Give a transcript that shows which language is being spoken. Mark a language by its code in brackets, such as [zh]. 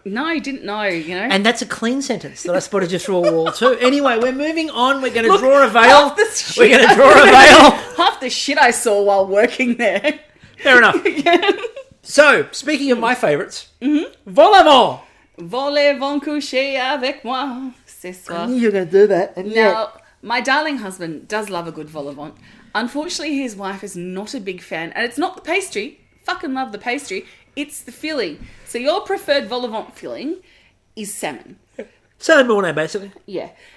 [en] No, didn't know, And that's a clean sentence, that I spotted you through a wall too. Anyway, we're moving on. We're going to draw a veil. We're going to draw a veil. Half the shit I saw while working there. Fair enough. Yeah. So, speaking of my favourites, Vol-au-vent. [fr] Voulez-vous coucher avec moi ce soir? [en] I knew you were going to do that. Now, my darling husband does love a good vol-au-vent. Unfortunately, his wife is not a big fan. And it's not the pastry. Fucking love the pastry. It's the filling. So your preferred vol-au-vent filling is salmon. Salmon mornay, basically. Yeah.